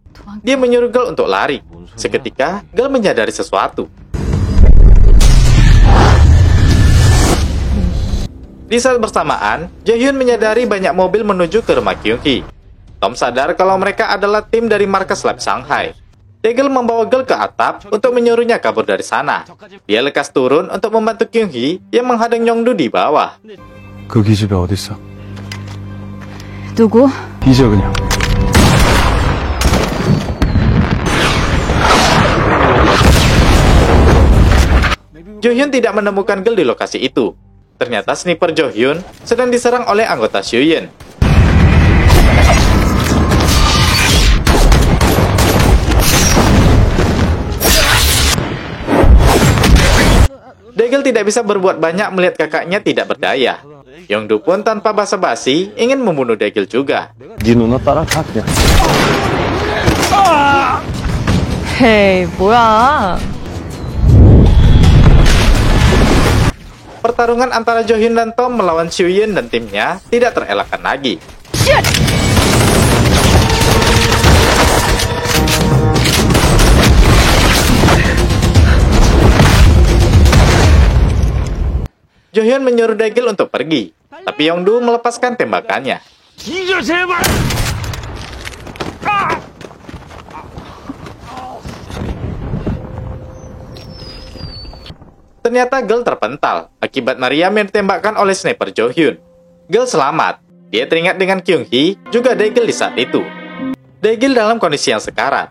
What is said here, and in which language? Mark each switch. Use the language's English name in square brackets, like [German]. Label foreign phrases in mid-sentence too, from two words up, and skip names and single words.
[Indonesian] Dia menyuruh Gal untuk lari. Seketika, Gal menyadari sesuatu. Di saat bersamaan, Jaehyun menyadari banyak mobil menuju ke rumah Kyung-hee. Tom sadar kalau mereka adalah tim dari markas lab Shanghai. Daegil membawa Geul ke atap untuk menyuruhnya kabur dari sana. Dia lekas turun untuk membantu Kyung-hee yang menghadang Yongdu di bawah. [Korean] 그 기집애 어딨어? 누구? 뒤져 그냥. [Indonesian] Jo-hyun tidak menemukan Geul di lokasi itu. Ternyata sniper Jo-hyun sedang diserang oleh anggota Soo-yeon. Daegil tidak bisa berbuat banyak melihat kakaknya tidak berdaya. Yongdu pun tanpa basa-basi ingin membunuh Daegil juga. [Korean] 네 누나 따라가 그냥. 헤이, 뭐야? [Indonesian] Pertarungan antara Jo-hyun dan Tom melawan Soo-yeon dan timnya tidak terelakkan lagi. Jo-hyun menyuruh Daegil untuk pergi, tapi Yongdu melepaskan tembakannya. [Korean] 뒤져 제발. [Indonesian] Ternyata Geul terpental akibat Mariam yang ditembakkan oleh sniper Jo-hyun. Geul selamat. Dia teringat dengan Kyung-hee, juga Daegil di saat itu. Daegil dalam kondisi yang sekarat.